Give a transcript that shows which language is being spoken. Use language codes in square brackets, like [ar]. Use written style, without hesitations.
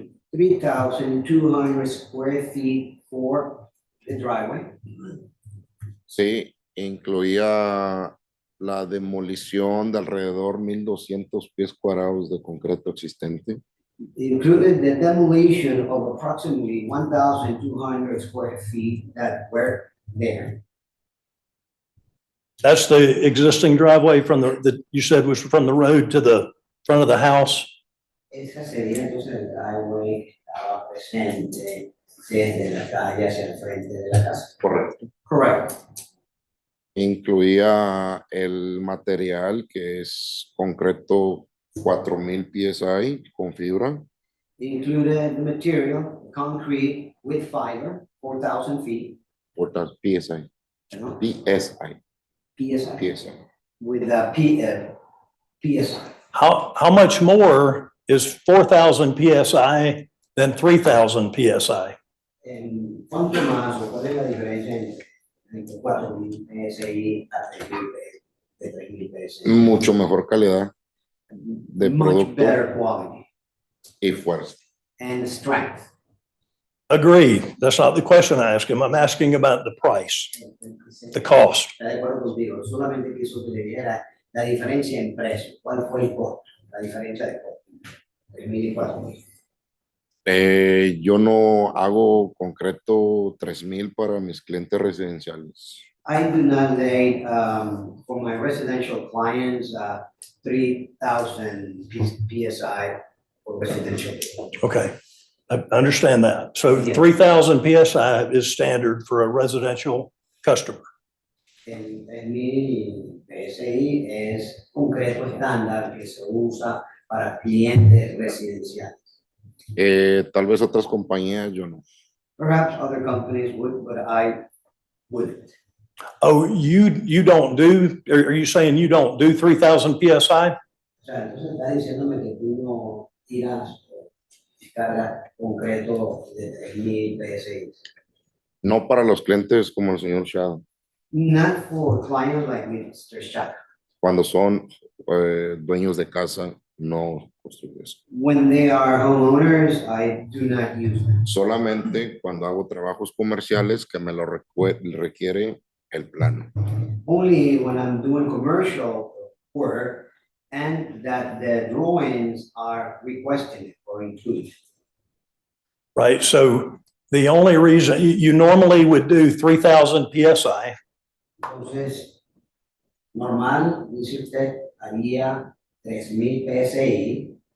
[en] 3,200 square feet for the driveway. [es] Sí, incluía la demolición de alrededor 1,200 pies cuadrados de concreto existente. [en] It included the demolition of approximately 1,200 square feet that were there. That's the existing driveway from you said was from the road to the front of the house? [es] Esa sería entonces el driveway que estaba presente desde la calle hacia el frente de la casa. Correcto. [en] Correct. [es] Incluía el material que es concreto 4,000 PSI con fibra. [en] Included the material, concrete with fiber, 4,000 feet. PSI. [es] ¿No? [en] PSI. PSI. PSI. With the PSI. How much more is 4,000 PSI than 3,000 PSI? [es] En ¿cuánto más o cuál es la diferencia entre 4,000 PSI a 3,000 PSI? Mucho mejor calidad de [en] Much better quality [es] y fuerza. [en] and strength. Agreed. That's not the question I asked him. I'm asking about the price, the cost. [es] Está de acuerdo contigo, solamente quiso que le dijera la diferencia en precio. ¿Cuál fue el costo? La diferencia de costo. 3,000 y 4,000. Yo no hago concreto 3,000 para mis clientes residenciales. [en] I do not lay for my residential clients 3,000 PSI for residential. Okay, I understand that. So Yeah. 3,000 PSI is standard for a residential customer. [es] Mi PSI es concreto estándar que se usa para clientes residenciales. Tal vez otras compañías yo no. [en] Perhaps other companies would, but I wouldn't. Oh, you don't do, are you saying you don't do 3,000 PSI? [es] O sea, entonces está diciéndome que tú no tiras carga concreto de 3,000 PSI. No para los clientes como el señor Shadow. [en] Not for clients like Mr. Shaka. [es] Cuando son dueños de casa, no construyo eso. [en] When they are homeowners, I do not use them. [es] Solamente cuando hago trabajos comerciales que me lo requiere el plano. [en] Only when I'm doing commercial work and that the drawings are requested or included. Right, so The only reason, you normally would do 3,000 PSI. [es] Entonces, normal, dice usted, haría 3,000 PSI.